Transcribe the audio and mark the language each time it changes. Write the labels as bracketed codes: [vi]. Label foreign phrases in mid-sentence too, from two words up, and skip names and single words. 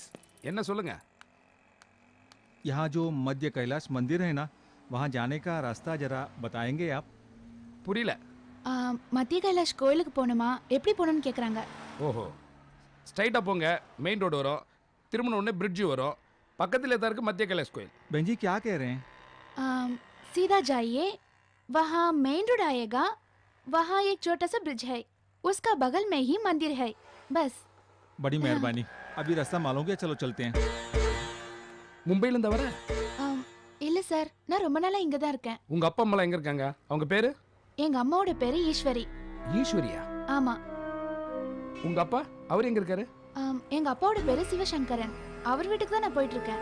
[ta] என்ன சொல்லுங்க? [hi] यहाँ जो मध्य कैलाश मंदिर है ना, वहाँ जाने का रास्ता जरा बताएंगे आप? [ta] புரியல. மத்திய கைலாஷ் கோயிலுக்கு போகணுமா, எப்படி போகணும்னு கேட்குறாங்க. ஓஹோ, ஸ்ட்ரைட்டாக போங்க, [en] main road [ta] வரும், திரும்பின உடனே பிரிட்ஜு வரும், பக்கத்தில் தான் இருக்கு மத்திய கைலாஷ் கோயில். [hi] बहन जी क्या कह रहे हैं? सीधा जाइए, वहाँ [en] main road [hi] आएगा, वहाँ एक छोटा सा ब्रिज है, उसका बगल में ही मंदिर है, बस. बड़ी मेहरबानी, अभी रास्ता मालूम क्या, चलो चलते हैं. [ta] மும்பையிலேருந்து வர? இல்லை சார், நான் ரொம்ப நாளாக இங்கே தான் இருக்கேன். உங்கள் அப்பா அம்மாலாம் எங்கே இருக்காங்க? அவங்க பேர்? எங்கள் அம்மாவோட பேர் ஈஸ்வரி. ஈஸ்வரியா? ஆமாம். உங்கள் அப்பா அவர் எங்கே இருக்காரு? எங்கள் அப்பாவோட பேர் சிவசங்கரன். அவர் வீட்டுக்கு தான் நான் போயிட்டு இருக்கேன்.